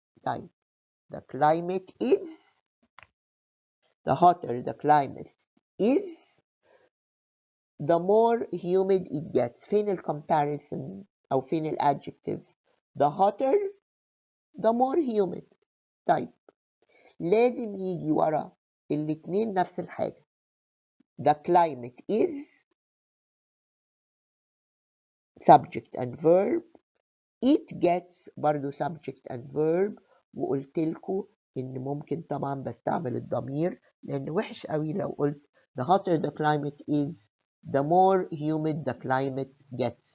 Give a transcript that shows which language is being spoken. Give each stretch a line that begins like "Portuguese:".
English: طيب the climate is, the hotter the climate is, the more humid it gets.
Arabic: فين ال
English: comparison
Arabic: أو فين ال
English: adjectives؟ the hotter the more humid.
Arabic: طيب لازم يجي ورا الاتنين نفس الحاجة.
English: the climate is subject and verb it gets برضو subject and verb،
Arabic: وقلت لكم إن ممكن طبعا بستعمل الضمير، لأن وحش قوي لو قلت
English: the hotter the climate is the more humid the climate gets.